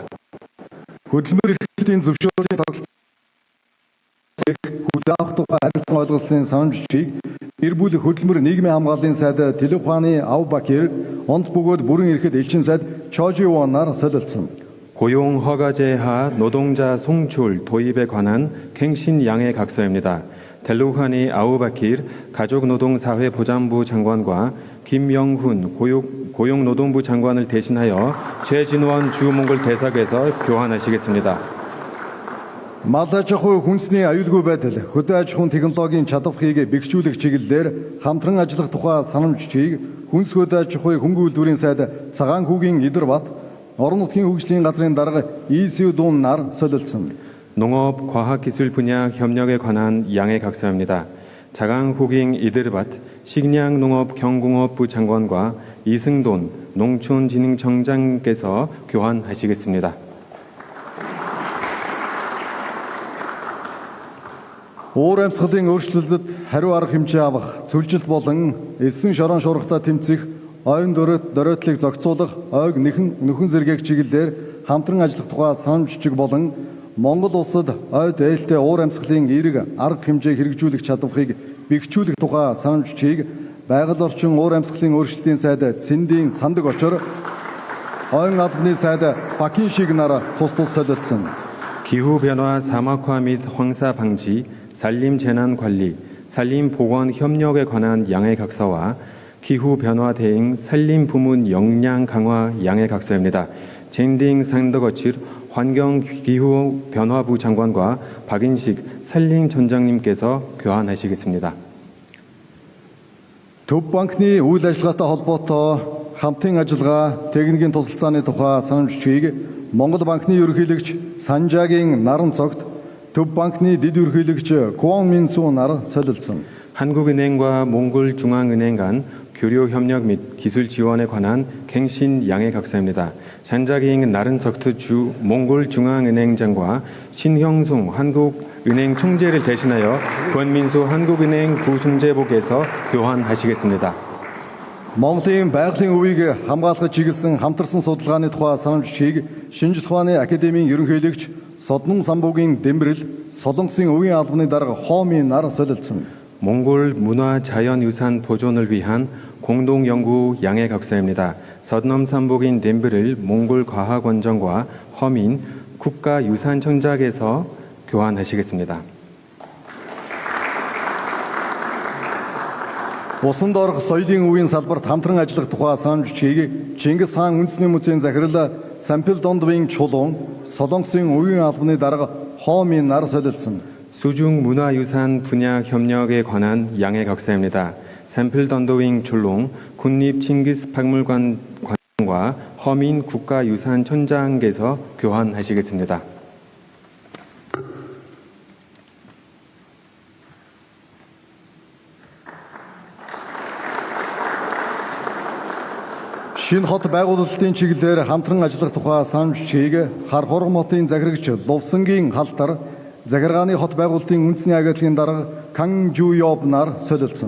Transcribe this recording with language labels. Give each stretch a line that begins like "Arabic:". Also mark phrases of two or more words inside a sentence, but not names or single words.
Mongolian: Хөтөлбөр эрхлэлтийн зөвшөөрлийн тогтолцоог хүлээх тухай харилцан ойлголцлын санамж бичгийг гэр бүл хөтөлбөр нийгмийн хамгааллын сайд Телефаны Авбакир, онц бөгөөд бүрэн эрэхэд элчин сайд Чоживон нар солилцсон.
Korean: 고용 허가제하 노동자 송출 도입에 관한 갱신 양해각서입니다. 델루하니 아우바킬 가족노동사회보장부 장관과 김영훈 고용노동부 장관을 대신하여 최진원 주몽골 대사께서 교환하시겠습니다.
Mongolian: Мал аж ахуй хүнсний аюулгүй байдал, хөдөө аж ахуйн технологийн чадварыг бэхжүүлэх чиглэлээр хамтран ажиллах тухай санамж бичгийг Хүнс хөдөө аж ахуй хөнгөн үйлдвэрийн сайд Цагаан хүүгийн Идэр Бат, Орон нутгийн хөгжлийн газрын дарга Исүү Дун нар солилцсон.
Korean: 농업 과학기술 분야 협력에 관한 양해각서입니다. 자강후깅 이데르밭 식량농업 경공업부 장관과 이승돈 농촌진흥청장께서 교환하시겠습니다.
Mongolian: Уур амьсгалын өөрчлөлтөд хариу арга хэмжээ авах, цөлжилт болон элсэн шорон шуурхтаа тэмцэх, ойн дөрөөдлийг зохицуулах, ойг нөхөн зэргийг чиглэлээр хамтран ажиллах тухай санамж бичиг болон Монгол улсад ойд ээлтэй уур амьсгалын эерэг арга хэмжээг хэрэгжүүлэх чадварыг бэхжүүлэх тухай санамж бичгийг байгаль орчин уур амьсгалын өөрчлөлтийн сайд Цэндийн Сандаг Очор, ойн албаны сайд Бакин шиг нар тус солилцсон.
Korean: 기후변화 사막화 및 황사 방지, 산림재난관리, 산림보건협력에 관한 양해각서와 기후변화 대응 산림부문 역량 강화 양해각서입니다. 젠딩 산더거칠 환경기후변화부 장관과 박인식 산림청장님께서 교환하시겠습니다.
Mongolian: Төв банкны үйл ажиллагаатай холбоотой хамтын ажиллагаа техникийн тусалцааны тухай санамж бичгийг Монгол банкны ерөнхийлөгч Санжаагийн наран цогт Төв банкны дэд ерөнхийлөгч Куон Минсу нар солилцсон.
Korean: 한국은행과 몽골중앙은행 간 교류 협력 및 기술 지원에 관한 갱신 양해각서입니다. 잔자기잉 나른석트 주 몽골중앙은행장과 신형송 한국은행 총재를 대신하여 권민수 한국은행 부총재복에서 교환하시겠습니다.
Mongolian: Монголын байгалийн өвийг хамгаалахад чиглэсэн хамтарсан судалгааны тухай санамж бичгийг Шинжлэх ухааны академийн ерөнхийлөгч Соднон самбуугийн Дэмбэрэл, Солонгосын өвийн албаны дарга Хоомын нар солилцсон.
Korean: 몽골 문화자연유산 보존을 위한 공동연구 양해각서입니다. 서넘삼복인 덴브를 몽골과학원정과 허민 국가유산청장에서 교환하시겠습니다.
Mongolian: Усан доорх соёлын өвийн салбарт хамтран ажиллах тухай санамж бичгийг Чингис хаан үндэсний музейн захирал Сампилдондвийн чулуун Солонгосын үеийн албаны дарга Хомийн нар солилцсон.
Korean: 수중 문화유산 분야 협력에 관한 양해 각서입니다. 샘플던도윙 출롱 국립 칭기스 박물관 관과 허민 국가유산천장께서 교환하시겠습니다.
Mongolian: Шинэ хот байгуулалтын чиглэлээр хамтран ажиллах тухай санамж чийг хар хорго хотын захирагч Лувсангийн халтар захиргааны хот байгуулалтын үндэсний агентлагийн дарга Кан Жуёб нар солилцсон.